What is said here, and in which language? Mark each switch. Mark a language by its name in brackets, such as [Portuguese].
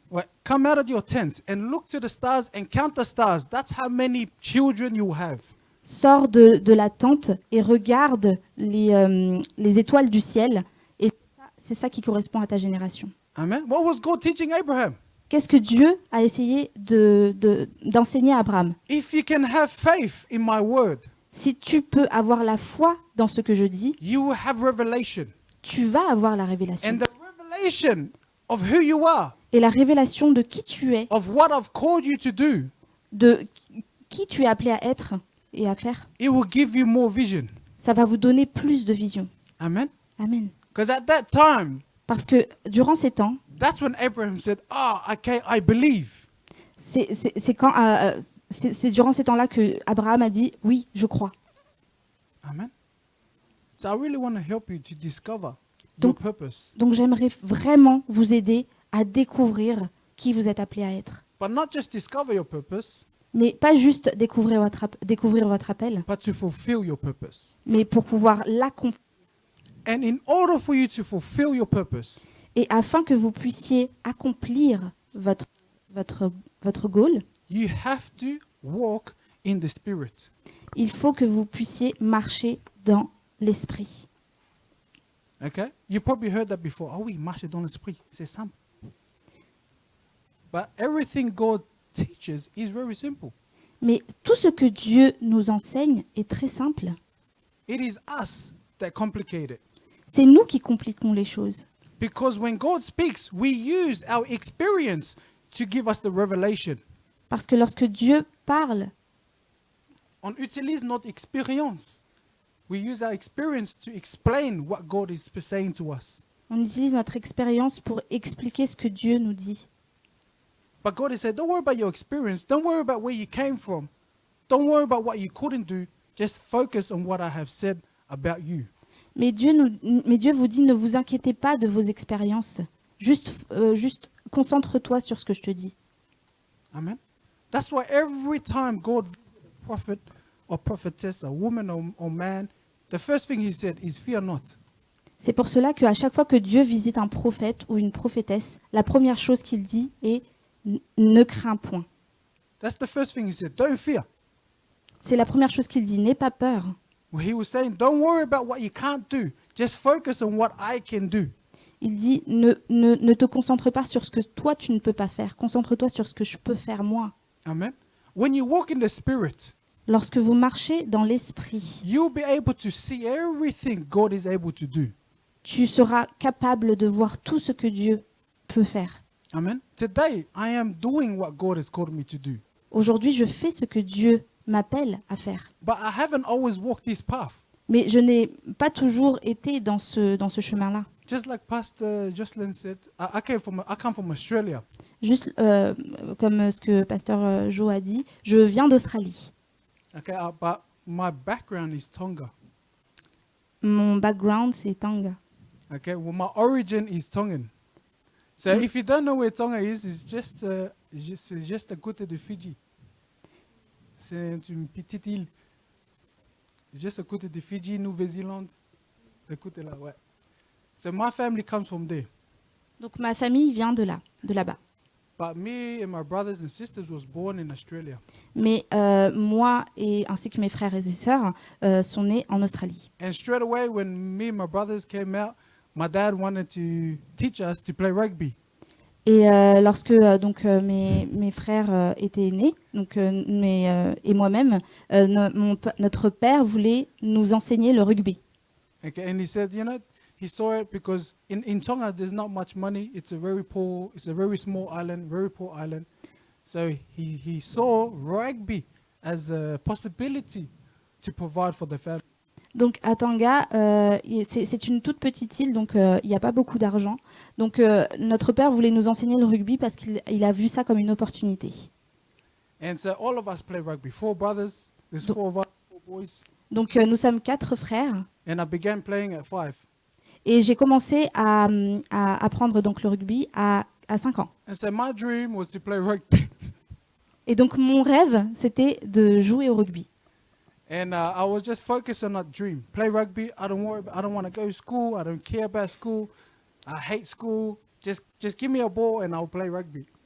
[English] Well, come out of your tent and look to the stars and count the stars. That's how many children you have. [French] sors de la tente et regarde les étoiles du ciel. Et c'est ça qui correspond à ta génération. [English] Amen? What was God teaching Abraham? [French] Qu'est-ce que Dieu a essayé d'enseigner à Abraham? [English] If you can have faith in my word, [French] Si tu peux avoir la foi dans ce que je dis, [English] you will have revelation. [French] tu vas avoir la révélation. [English] And the revelation of who you are, [French] Et la révélation de qui tu es, [English] of what I've called you to do, [French] de qui tu es appelé à être et à faire, [English] it will give you more vision. [French] ça va vous donner plus de vision. [English] Amen? Amen. Because at that time, [French] Parce que durant ces temps, [English] that's when Abraham said, okay, I believe. [French] c'est durant ces temps-là que Abraham a dit oui, je crois. [English] Amen? So I really want to help you to discover your [French] Donc- [English] purpose. [French] Donc j'aimerais vraiment vous aider à découvrir qui vous êtes appelé à être. [English] But not just discover your purpose, [French] Mais pas juste découvrir votre appel, [English] but to fulfill your purpose. [French] mais pour pouvoir l'accomplir. [English] And in order for you to fulfill your purpose, [French] Et afin que vous puissiez accomplir votre goal, [English] you have to walk in the Spirit. [French] il faut que vous puissiez marcher dans l'esprit. [English] Okay? You probably heard that before. [French] Ah oui, marcher dans l'esprit. C'est simple. [English] But everything God teaches is very simple. [French] Mais tout ce que Dieu nous enseigne est très simple. [English] It is us that complicate it. [French] C'est nous qui compliquons les choses. [English] Because when God speaks, we use our experience to give us the revelation. [French] Parce que lorsque Dieu parle, On utilise notre expérience. [English] We use our experience to explain what God is saying to us. [French] on utilise notre expérience pour expliquer ce que Dieu nous dit. [English] But God has said, don't worry about your experience. Don't worry about where you came from. Don't worry about what you couldn't do. Just focus on what I have said about you. [French] Mais Dieu vous dit, ne vous inquiétez pas de vos expériences. Juste concentre-toi sur ce que je te dis. [English] Amen. That's why every time God, prophet or prophetess, a woman or man, the first thing he said is, fear not. [French] C'est pour cela qu'à chaque fois que Dieu visite un prophète ou une prophétesse, la première chose qu'il dit est « ne crains point [English] That's the first thing he said. Don't fear. ». [French] C'est la première chose qu'il dit, « n'aie pas peur [English] Well, he was saying, don't worry about what you can't do. Just focus on what I can do. ». [French] Il dit ne te concentre pas sur ce que toi tu ne peux pas faire, concentre-toi sur ce que je peux faire moi. [English] Amen. When you walk in the Spirit, [French] Lorsque vous marchez dans l'esprit, [English] you'll be able to see everything God is able to do. [French] tu seras capable de voir tout ce que Dieu peut faire. [English] Amen. Today, I am doing what God has called me to do. [French] Aujourd'hui, je fais ce que Dieu m'appelle à faire. [English] But I haven't always walked this path. [French] Mais je n'ai pas toujours été dans ce chemin-là. [English] Just like Pastor Jocelyn said, I come from Australia. [French] Juste comme ce que Pasteur Joe a dit, je viens d'Australie. [English] Okay, but my background is Tonga. [French] Mon background, c'est Tonga. [English] Okay, well, my origin is Tongan. So if you don't know where Tonga is, it's just [French] à côté de Fidji. C'est une petite île. Juste à côté de Fidji, Nouvelle-Zélande. À côté là, ouais. [English] So my family comes from there. [French] Donc ma famille vient de là-bas. [English] But me and my brothers and sisters was born in Australia. [French] Mais moi ainsi que mes frères et sœurs sont nés en Australie. [English] And straight away, when me and my brothers came out, my dad wanted to teach us to play rugby. [French] Et lorsque mes frères étaient nés, et moi-même, notre père voulait nous enseigner le rugby. [English] Okay, and he said, he saw it because in Tonga there's not much money. It's a very small island, very poor island. So he saw rugby as a possibility to provide for the family. [French] Donc à Tonga, c'est une toute petite île, donc il n'y a pas beaucoup d'argent. Donc notre père voulait nous enseigner le rugby parce qu'il a vu ça comme une opportunité. [English] And so all of us play rugby. 4 brothers, there's 4 of us, 4 boys. [French] Donc nous sommes 4 frères. [English] And I began playing at 5. [French] Et j'ai commencé à apprendre donc le rugby à 5 ans. [English] And so my dream was to play rugby. [French] Et donc mon rêve, c'était de jouer au rugby. [English] And I was just focused on that dream. Play rugby. I don't want to go to school. I don't care about school. I hate school. Just give me a ball and I'll play rugby.